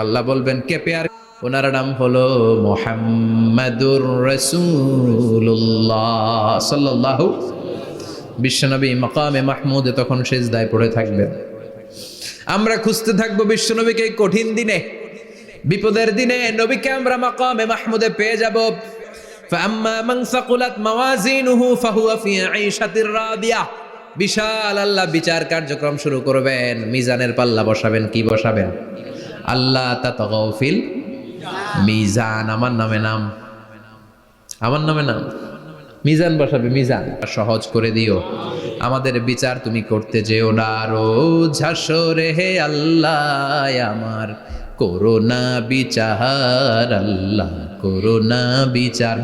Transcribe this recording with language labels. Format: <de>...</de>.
<bn>আল্লাহ বলবেন কে পেয়ার? ওনার নাম হলো মুহাম্মাদুর রাসূলুল্লাহ সাল্লাল্লাহু। বিশ্বনবী মাকামে মাহমুদে তখন সিজদায় পড়ে থাকবেন। আমরা খুঁজতে থাকবো বিশ্বনবীকে কঠিন দিনে, বিপদের দিনে নবীকে আমরা মাকামে মাহমুদে পেয়ে যাব।</bn> <ar>فأما من ثقلت موازينه فهو في عيشة راضية।</ar> <bn>বিশাল আল্লাহ বিচার কার্যক্রম শুরু করবেন, মিজানের পাল্লা বসাবেন, কি বসাবেন? আল্লাহ তাতাগাউ ফিল মিজান। আমার নামে নাম, আমার নামে নাম, মিজান বসাবে, মিজান সহজ করে দিও। আমাদের বিচার তুমি করতে যেও না রোজ হাসরে, হে আল্লাহ আমার করোনা বিচার, আল্লাহ করোনা বিচার।</bn>